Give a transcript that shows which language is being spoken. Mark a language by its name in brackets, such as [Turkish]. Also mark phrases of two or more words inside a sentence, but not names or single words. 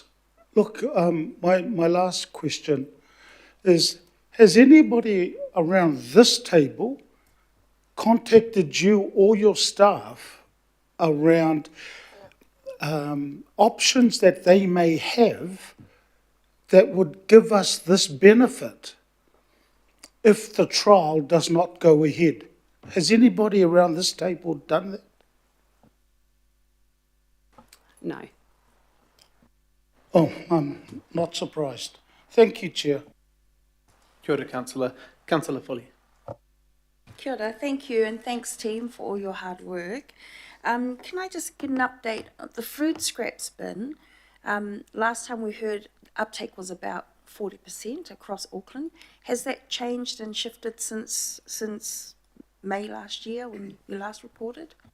[English] Look, my last question is, has anybody around this table contacted you or your staff around options that they may have that would give us this benefit if the trial does not go ahead? Has anybody around this table done that? No. Oh, I'm not surprised. Thank you, Chair. [Māori] Kia ora, [English] Councillor. Councillor Foley. [Māori] Kia ora, [English] thank you, and thanks team for all your hard work. Can I just get an update of the food scraps bin? Last time we heard uptake was about 40% across Auckland. Has that changed and shifted since May last year when you last reported?